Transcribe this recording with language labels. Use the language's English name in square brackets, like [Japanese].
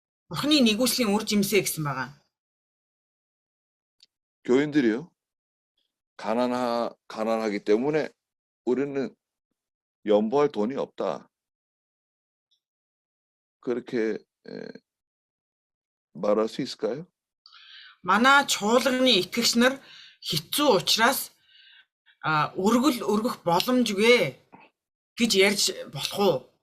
[Mongolian] Бурханы нэгүслийн үр жимсээ гэсэн байгаа. [Korean] 교인들이요. 가난하기 때문에 우리는 연보할 돈이 없다. 그렇게 말할 수 있을까요? [Mongolian] Манай чуулганы итгэгч нар хэцүү учраас өргөх боломжгүй гэж ярьж болох уу?